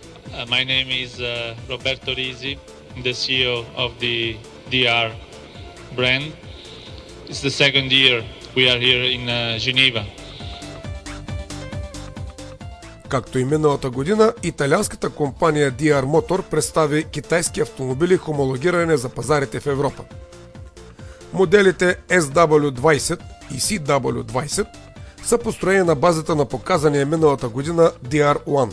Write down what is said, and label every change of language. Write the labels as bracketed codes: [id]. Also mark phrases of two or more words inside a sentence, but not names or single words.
[en] My name is Roberto Risi, the CEO of the DR brand. It's the second year we are here in Geneva. [bg] Както и миналата година, италианската компания DR Motor представи китайски автомобили хомологирани за пазарите в Европа. Моделите SW20 и CW20 са построени на базата на показания миналата година DR1.